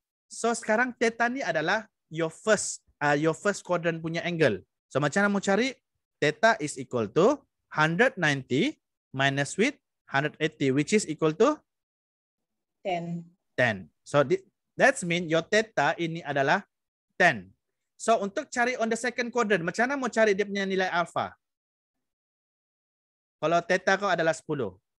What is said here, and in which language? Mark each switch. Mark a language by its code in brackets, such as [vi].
[ms] So sekarang theta ni adalah your first quadrant punya angle. So macam mana mau cari? [en] Theta is equal to 190 minus with 180, which is equal to 10. So that's mean your theta [ms] ini adalah [en] 10. [ms] So untuk cari [en] on the second quadrant, [ms] macam mana mau cari dia punya nilai alpha? Kalau theta kau adalah 10.